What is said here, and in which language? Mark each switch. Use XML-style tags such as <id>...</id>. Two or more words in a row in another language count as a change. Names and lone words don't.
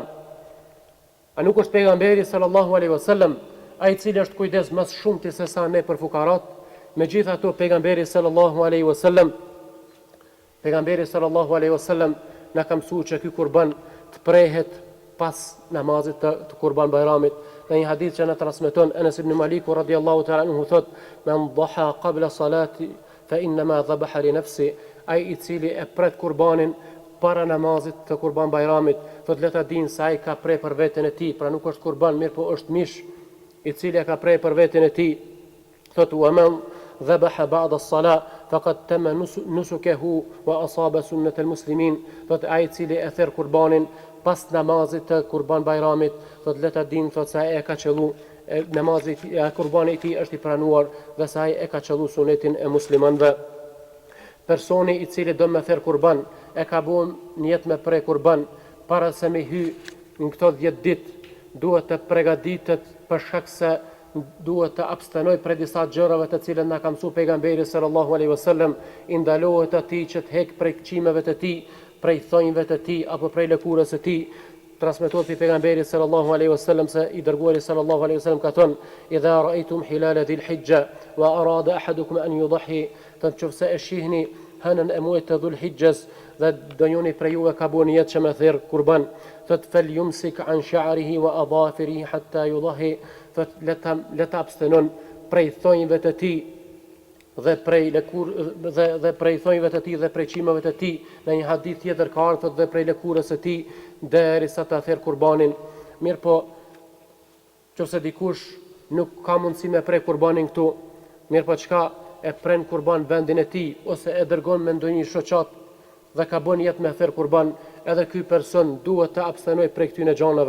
<sq>A nuk është pejgamberi</sq> <ar>صلى الله عليه وسلم</ar> <sq>ai i cili është kujdes më shumë se sa ne për fukarat? Megjithatë pejgamberi</sq> <ar>صلى الله عليه وسلم</ar> <sq>na ka mësuar që ky kurban të prehet pas namazit të Kurban Bajramit. Në një hadith që na transmeton</sq> <ar>Anas ibn Malik رضي الله تعالى عنه thot: "من ضحى قبل الصلاة فإنما ذبح لنفسه",</ar> <sq>ai i cili e pret kurbanin para namazit të Kurban Bajramit, thot le ta dinë se ai ka prej për veten e tij, pra nuk është kurban, mirë po është mish i cili e ka prej për veten e tij. Thot:</sq> <ar>"ومن ذبح بعد الصلاة فقد تم نسكه وأصاب سنة المسلمين",</ar> <sq>thot ai i cili e therr kurbanin pas namazit të Kurban Bajramit, thot le ta dinë thot se ai e ka qellu namazi kurbani i tij është i pranuar dhe se ai e ka qellu sunetin e muslimanëve. Personi i cili do me therr kurban e ka bën niyet me pre kurban para se me hy në këto 10 ditë, duhet të përgatitet për shkak se duhet të abstenoj prej disa gjërave të cilët na ka mësuar pejgamberi</sq> <ar>صلى الله عليه وسلم.</ar> <sq>I ndalohet atij që të hek prej qimeve të tij, prej thonjve të tij apo prej lëkurës së tij. Transmetohet pi pejgamberi</sq> <ar>صلى الله عليه وسلم</ar> <sq>se i dërguari</sq> <ar>صلى الله عليه وسلم</ar> <sq>ka thënë:</sq> <ar>"إذا رأيتم هلال ذي الحجة وأراد أحدكم أن يضحي",</ar> <sq>të nëse e shihni hënën e muajit të Dhulhijhes dhe donjoni prej juve ka bën niyet që me therr kurban, thot</sq> <ar>فليمسك عن شعره وأظفاره حتى يضحي,</ar> <sq>thot le ta abstenon prej thonjve të tij dhe prej thonjve të tij dhe prej çimeve të tij. Në një hadith tjetër ka ardhur dhe prej lëkurës së tij derisa ta therr kurbanin. Mirë po, nëse dikush nuk ka mundësi me prej kurbanin këtu, mirë po çka e pren kurban vendin e tij ose e dërgon me ndonjë shoqat dhe ka bën jetë me therr kurban, edhe ky person duhet të abstenoj prej këtyre gjanave.</sq>